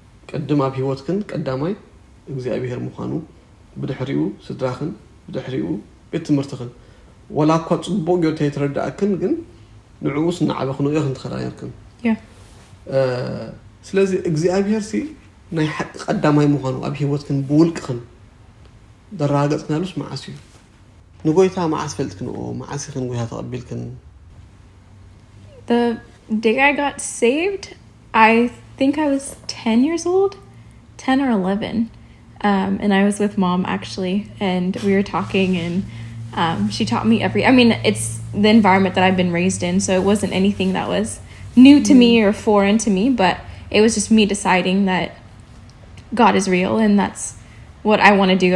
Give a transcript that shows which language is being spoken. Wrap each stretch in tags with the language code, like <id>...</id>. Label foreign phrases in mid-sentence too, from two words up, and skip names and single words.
<ti>قدم ኣብ ህይወትክን ቀዳማይ እግዚአብሔር ምዃኑ ብድሕሪኡ ስድራኽን ብድሕሪኡ ቤት ትምህርትኽን ወላ እኳ ጽቡቕ ጌርካ የተረዳእክን ግን ንዕኡስ ንዓበኽን ኢኽን ትኸራየርክን ስለዚህ እግዚአብሔር ሲ ናይ ሓቂ ቀዳማይ ምዃኑ ኣብ ህይወትክን ብውልቅኽን ደራገጽናሉስ መዓስ እዩ ንጎይታ መዓስ ፈልጥክን መዓስ ኢኽን ጎይታ ተቐቢልክን</ti> <en>The day I got saved, I think I was 10 years old, 10 or 11. And I was with mom actually, and we were talking, and she taught me it's the environment that I've been raised in, so it wasn't anything that was new to me or foreign to me, but it was just me deciding that God is real and that's what I want to do.</en>